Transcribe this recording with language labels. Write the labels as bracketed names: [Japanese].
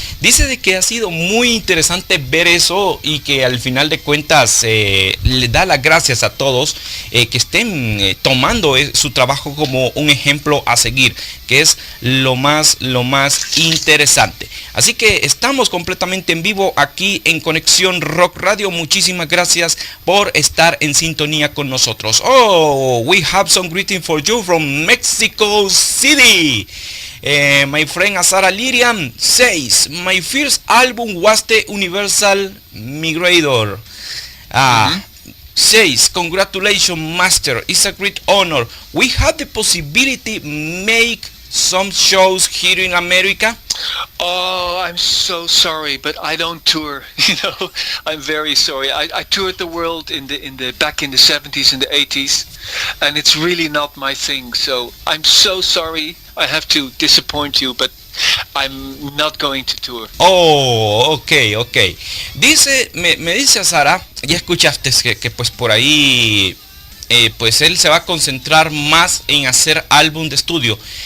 [Spanish] Dice de que ha sido muy interesante ver eso, y que al final de cuentas le da las gracias a todos que estén tomando su trabajo como un ejemplo a seguir, que es lo más interesante. Así que estamos completamente en vivo aquí en Conexión Rock Radio. Muchísimas gracias por estar en sintonía con nosotros. [English] We have some greeting for you from Mexico City. My friend Azara Lirian says, my first album was the Universal Migrator. Says, congratulations, master. It's a great honor. We have the possibility make some shows here in America. Oh, I'm so sorry, but I don't tour. I'm very sorry. I toured the world back in the 70s and the 80s, and it's really not my thing. So I'm so sorry. I have to disappoint you, but I'm not going to tour. Oh, okay. [Spanish] Dice, me dice Sara, ya escuchaste que pues por ahí, pues él se va a concentrar más en hacer álbum de estudio.